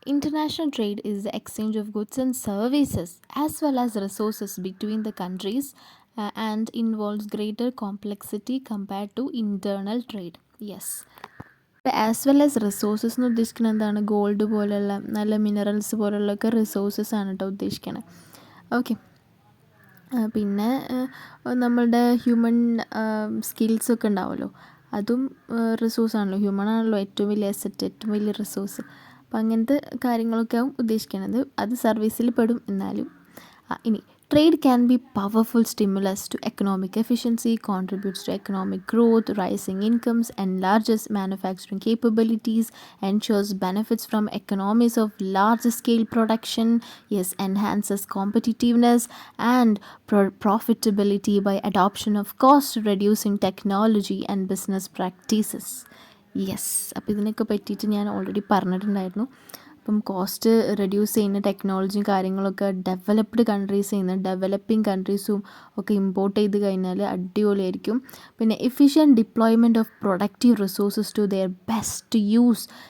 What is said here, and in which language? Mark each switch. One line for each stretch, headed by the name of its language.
English: International trade is the exchange of goods and services as well as resources between the countries and involves greater complexity compared to internal trade.
Malayalam: Yes,
English: as well as resources
Malayalam: എന്ന് ഉദ്ദേശിക്കുന്നത് എന്താണ്? Gold പോലുള്ള നല്ല minerals പോലുള്ളൊക്കെ resources ആണ് കേട്ടോ ഉദ്ദേശിക്കണേ. Okay, പിന്നെ നമ്മളുടെ human സ്കിൽസൊക്കെ ഉണ്ടാവുമല്ലോ, അതും റിസോഴ്സാണല്ലോ. ഹ്യൂമൺ ആണല്ലോ ഏറ്റവും വലിയ അസറ്റ്, ഏറ്റവും വലിയ റിസോഴ്സ്. അപ്പം അങ്ങനത്തെ കാര്യങ്ങളൊക്കെ ആവും ഉദ്ദേശിക്കുന്നത്. അത് സർവീസിൽ പെടും. എന്നാലും ഇനി
English: trade can be powerful stimulus to economic efficiency, contributes to economic growth, rising incomes, enlarges manufacturing capabilities, ensures benefits from economies of large scale production, yes, enhances competitiveness and profitability by adoption of cost reducing technology and business practices.
Malayalam: Yes, അപ്പോൾ ഇതിനൊക്കെ പറ്റിയിട്ട് ഞാൻ already പറഞ്ഞിട്ടുണ്ടായിരുന്നു. അപ്പം cost reduce ചെയ്യുന്ന ടെക്നോളജിയും കാര്യങ്ങളൊക്കെ developed കൺട്രീസിൽ നിന്ന് ഡെവലപ്പിംഗ് കൺട്രീസും ഒക്കെ ഇമ്പോർട്ട് ചെയ്ത് കഴിഞ്ഞാൽ അടിപൊളിയായിരിക്കും.
English: പിന്നെ efficient deployment of productive resources to their best use.